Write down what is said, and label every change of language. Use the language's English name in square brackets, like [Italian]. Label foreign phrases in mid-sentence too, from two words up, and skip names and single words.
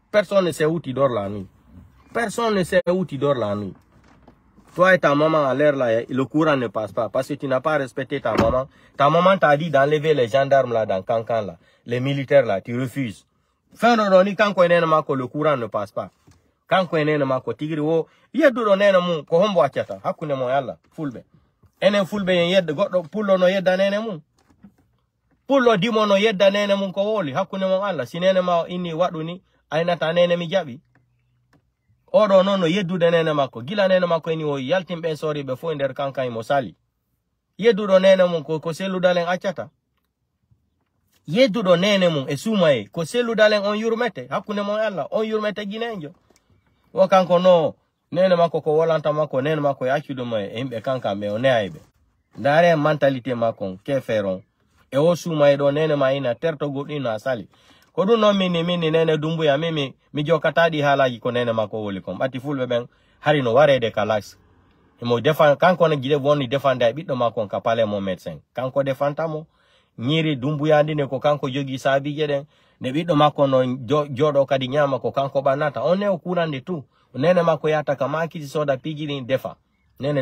[French] Personne ne sait où tu dors la nuit. Personne ne sait où tu dors la nuit. Toi et ta maman à l'air là, le courant ne passe pas. Parce que tu n'as pas respecté ta maman. Ta maman t'a dit d'enlever les gendarmes là dans Cancan là. Les militaires là, tu refuses. Fin de quand le courant ne passe pas. Quand on est [Fula] mako tigri wo yeddo nena mum ko hombo accata hakkunde mo yalla fulbe enen fulbe en yedde goddo pullo no yedda nene mum pullo dimo no yedda nene mum ko woli hakkunde mo Allah sinene ma inni wadu ni aynata nene mi jabi odo non no yeddude nene makko gila nene makko ni o yaltimbe sori be fo nder kankan mo sali yeddudo nene mum ko Cellou Dalein accata yeddudo nene mum e sumaye ko Cellou Dalein on yurmete hakkunde mo Allah on yurmete ginenjo wakanko no nene mako ko wolanta mako nene mako yachudo mo embe kanka me one aybe ndare mentalité mako ke feron e o suma e do nene ma ina terto godino asali ko dun no mini nene Doumbouya mi jokatadi halaji ko nene mako woli kom bati fulbe ben harino warede kalas mo defan kanko na gide woni defanda biddo makko ka pale mo médecin kanko defanta mo nyiri dumbuyandi ne ko kanko jogi sabi geden ne biddo makko no jodo kadi nyama ko kanko banata on ne o kurande tu nene makko yata kamaki soda pigini defa nene